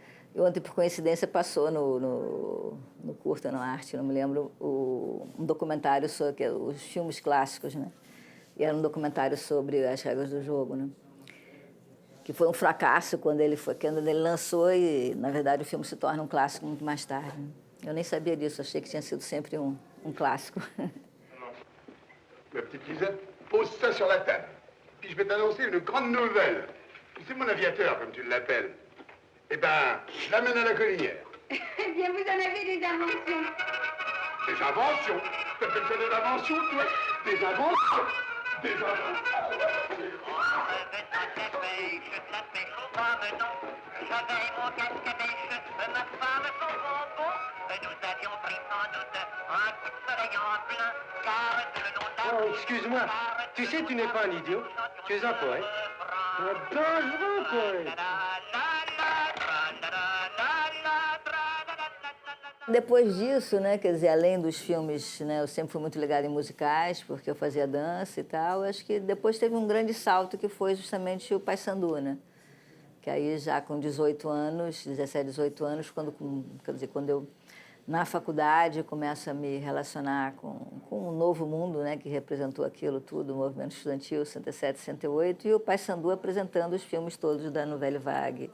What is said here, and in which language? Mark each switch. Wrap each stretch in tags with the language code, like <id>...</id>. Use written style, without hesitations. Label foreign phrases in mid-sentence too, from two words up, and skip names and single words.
<pt>E ontem, por coincidência, passou no Curta, no Arte, não me lembro, um documentário sobre os filmes clássicos, né? E era um documentário sobre As Regras do Jogo, né? Que foi um fracasso quando ele lançou e, na verdade, o filme se torna um clássico muito mais tarde. Eu nem sabia disso, achei que tinha sido sempre um clássico.</pt> <fr>Ma petite Lisette, pose ça sur la table. Puis je vais t'annoncer une grande nouvelle. C'est mon aviateur, comme tu l'appelles. Eh ben, je l'amène à la collinière. Eh bien, vous en avez des inventions. Des inventions? T'appelles ça des inventions, toi? Des inventions? Des inventions? Oh, excuse-moi. Tu sais, tu n'es pas un idiot. Tu es un poète. Un dangereux poète.</fr> <pt>Depois disso, né, quer dizer, além dos filmes, né, eu sempre fui muito ligada em musicais, porque eu fazia dança e tal, acho que depois teve um grande salto que foi justamente o Paissandu, né? Que aí já com 18 anos, 17, 18 anos, quando eu, na faculdade, começo a me relacionar com um novo mundo, né, que representou aquilo tudo, o movimento estudantil, 67, 68, e o Paissandu apresentando os filmes todos da Nouvelle Vague.</pt>